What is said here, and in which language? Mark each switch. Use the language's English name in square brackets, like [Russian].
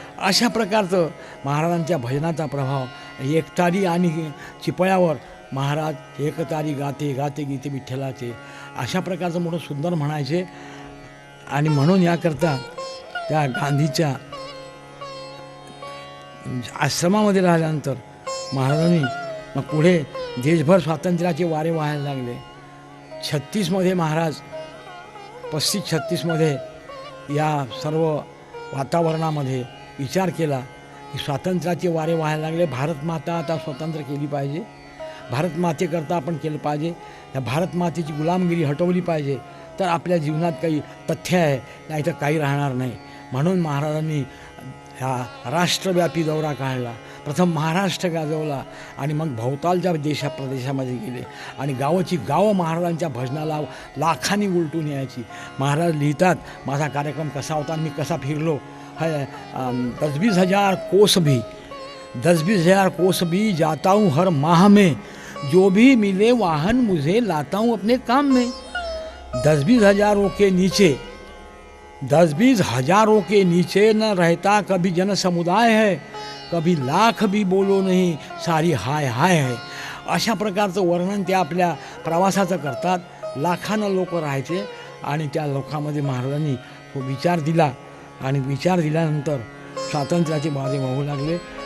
[Marathi] अशा प्रकारचं महाराजांच्या भजनाचा प्रभाव। एकतारी आणि चिपळ्यावर महाराज एकतारी गाते गाते गीते विठ्ठलाचे, अशा प्रकारचं मोठं सुंदर म्हणायचे। आणि म्हणून याकरता त्या गांधीच्या आश्रमामध्ये राहिल्यानंतर महाराजांनी मग पुढे देशभर स्वातंत्र्याचे वारे वाहायला लागले। 36मध्ये महाराज 35-36मध्ये या सर्व वातावरणामध्ये विचार केला की स्वातंत्र्याचे वारे वाहायला लागले। भारत माता आता स्वतंत्र केली पाहिजे, भारत मातेकरता आपण केलं पाहिजे। या भारत मातेची गुलामगिरी हटवली पाहिजे, तर आपल्या जीवनात काही तथ्य आहे, नाही तर काही राहणार नाही। म्हणून महाराजांनी हा राष्ट्रव्यापी दौरा काढला। प्रथम महाराष्ट्र गाजवला आणि मग भोवतालच्या प्रदेशामध्ये गेले आणि गावाची गावं महाराजांच्या भजनाला लाखांनी उलटून यायची। महाराज लिहितात, माझा कार्यक्रम कसा होता, मी कसा फिरलो है। [Hindi] 10-20 हज़ार कोस भी 10-20 हज़ार कोस भी जाता हूँ हर माह में, जो भी मिले वाहन मुझे लाता हूँ अपने काम में। 10-20 हज़ारों के नीचे 10-20 हज़ारों के नीचे न रहता कभी जन समुदाय है। कभी लाख भी बोलो नाही सारी हाय हाय आहे. [Marathi] अशा प्रकारचं वर्णन ते आपल्या प्रवासाचं करतात. लाखानं लोक राहायचे आणि त्या लोकांमध्ये महाराजांनी तो विचार दिला आणि विचार दिल्यानंतर स्वातंत्र्याचे वारे वाहू लागले.